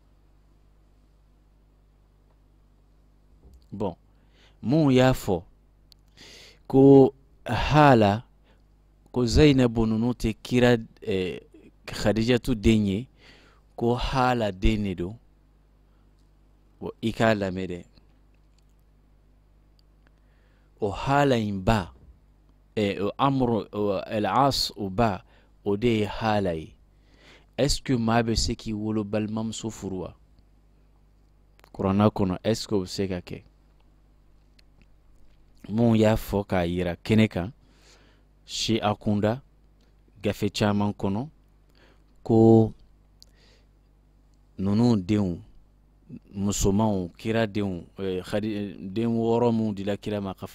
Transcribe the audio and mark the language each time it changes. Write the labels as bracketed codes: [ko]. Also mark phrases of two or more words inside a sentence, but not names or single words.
[bm] bon mun y'a fɔ ko hala ko Zainabu ninnu tɛ kira Khadijatu den ye ko hala den de don i k'a lamɛn dɛ o hala in ba Amr Al-As o ba o de ye hala ye [fr] est-ce que [bm] maa bɛ se k'i wolo balimamuso furu wa kuranna kɔnɔ [fr] est-ce que [bm] o bɛ se ka kɛ mun y'a fɔ k'a yira kɛnɛ kan si a kunda gafe caman kɔnɔ ko ninnu denw musomanw kira denw den 6 mun dila kira ma ka